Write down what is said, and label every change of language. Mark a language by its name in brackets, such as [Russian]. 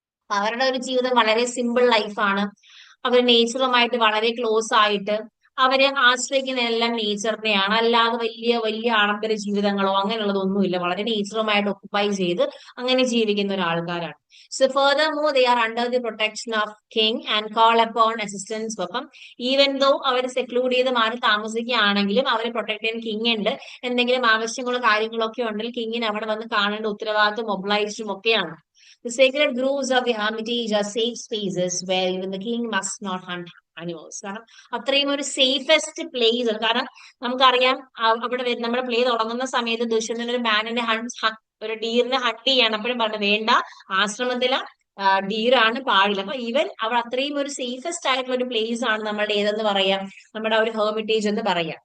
[Malayalam] അവരുടെ ഒരു ജീവിതം വളരെ സിമ്പിൾ ലൈഫാണ്. അവർ നേച്ചറുമായിട്ട് വളരെ ക്ലോസ് ആയിട്ട് അവരെ ആശ്രയിക്കുന്ന എല്ലാം നേച്ചറിനെയാണ്, അല്ലാതെ വലിയ വലിയ ആഡംബര ജീവിതങ്ങളോ അങ്ങനെയുള്ളതൊന്നുമില്ല. വളരെ നേച്ചറുമായിട്ട് ഒക്കുപ്പൈ ചെയ്ത് അങ്ങനെ ജീവിക്കുന്ന ഒരു ആൾക്കാരാണ്. [English] So furthermore, they are under the protection of king and call upon assistance. [Malayalam] അപ്പം ഈവൻ ദോ അവർ സെക്ലൂഡ് ചെയ്ത് മാറി താമസിക്കുകയാണെങ്കിലും അവരെ പ്രൊട്ടക്ട് ചെയ്യാൻ കിങ് ഉണ്ട്. എന്തെങ്കിലും ആവശ്യങ്ങളോ കാര്യങ്ങളോ ഒക്കെ ഉണ്ടെങ്കിൽ കിങ്ങിന് അവിടെ വന്ന് കാണേണ്ട ഉത്തരവാദിത്വം ഒബ്ലൈസ്ഡും ഒക്കെയാണ്. [English] The sacred groves of the hermitage are safe spaces where even the king must not hunt animals. [Malayalam] കാരണം അത്രയും ഒരു സേഫസ്റ്റ് പ്ലേസ് ആണ്. കാരണം നമുക്കറിയാം അവിടെ നമ്മുടെ പ്ലേ തുടങ്ങുന്ന സമയത്ത് ദുഷ്യന്തൻ ഒരു മാനിനെ ഒരു ഡീറിനെ ഹണ്ട് ചെയ്യാണ്. അപ്പോഴും പറഞ്ഞു വേണ്ട, ആശ്രമത്തിലെ ഡീറാണ് പാടില്ല. അപ്പൊ ഈവൻ അവിടെ അത്രയും ഒരു സേഫസ്റ്റ് ആയിട്ടുള്ള ഒരു പ്ലേസ് ആണ് നമ്മളുടെ ഏതെന്ന് പറയാം, നമ്മുടെ ഒരു ഹെർമിറ്റേജ് എന്ന് പറയാം.